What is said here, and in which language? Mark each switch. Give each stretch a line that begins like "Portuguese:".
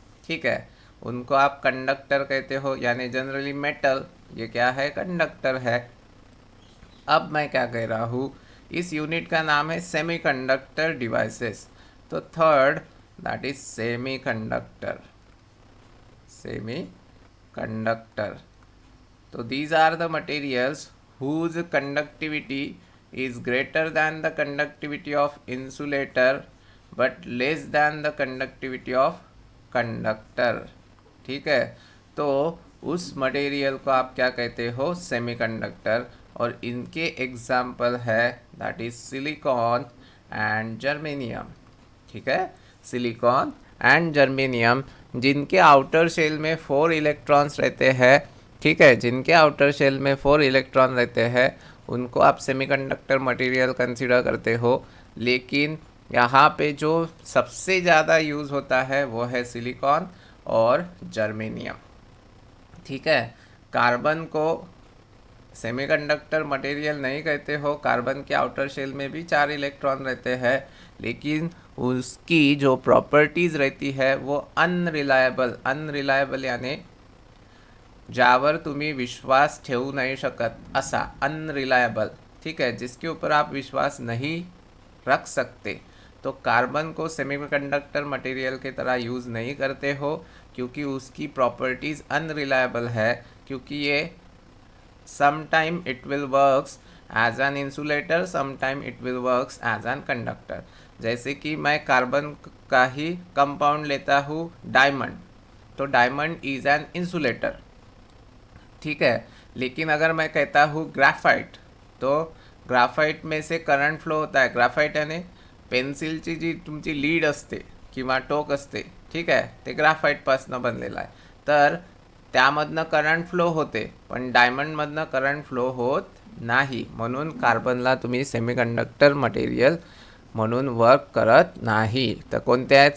Hindi: ठीक है, उनको आप कंडक्टर कहते हो, यानी जनरली मेटल, ये क्या है? कंडक्टर है। अब मैं क्या कह रहा हूँ, इस यूनिट का नाम है सेमीकंडक्टर डिवाइसेस। तो third that is semi conductor. Semi conductor, तो
English: these are the materials whose conductivity is greater than the conductivity of insulator but less than the conductivity of conductor।
Hindi: ठीक है, तो उस मटेरियल को आप क्या कहते हो? सेमीकंडक्टर। और इनके एग्जाम्पल है that is silicon and germanium. ठीक है, सिलिकॉन एंड जर्मेनियम, जिनके आउटर शेल में 4 इलेक्ट्रॉन्स रहते हैं। ठीक है, जिनके आउटर शेल में 4 इलेक्ट्रॉन रहते हैं उनको आप सेमीकंडक्टर मटेरियल कंसीडर करते हो। लेकिन यहाँ पे जो सबसे ज़्यादा यूज़ होता है वो है सिलिकॉन और जर्मेनियम। ठीक है, कार्बन को सेमीकंडक्टर मटेरियल नहीं कहते हो। कार्बन के आउटर शेल में भी 4 इलेक्ट्रॉन रहते हैं, लेकिन उसकी जो प्रॉपर्टीज़ रहती है वो अनरिलायबल यानी
Marathi: ज्यावर तुम्ही विश्वास ठेवू नाही शकत असा,
Hindi: अनरिलायबल। ठीक है, जिसके ऊपर आप विश्वास नहीं रख सकते। तो कार्बन को सेमीकंडक्टर मटेरियल की तरह यूज़ नहीं करते हो, क्योंकि उसकी प्रॉपर्टीज़ अनरिलायबल है, क्योंकि ये
English: sometime it will works as an insulator, sometime it will works as an conductor।
Hindi: जैसे कि मैं कार्बन का ही कंपाउंड लेता हूँ डायमंड, तो डायमंड इज एन इंसुलेटर, ठीक है। लेकिन अगर मैं कहता हूँ ग्राफाइट, तो ग्राफाइट में से करंट फ्लो होता है।
Marathi: ग्राफाइट यानी पेन्सिलची जी तुमची लीड असते किंवा टोक असते, ठीक आहे, ते ग्राफाईटपासनं बनलेलं आहे, तर त्यामधनं करंट फ्लो होते, पण डायमंडमधनं करंट फ्लो होत नाही, म्हणून कार्बनला तुम्ही सेमीकंडक्टर मटेरियल म्हणून वर्क करत नाही। तर कोणते आहेत?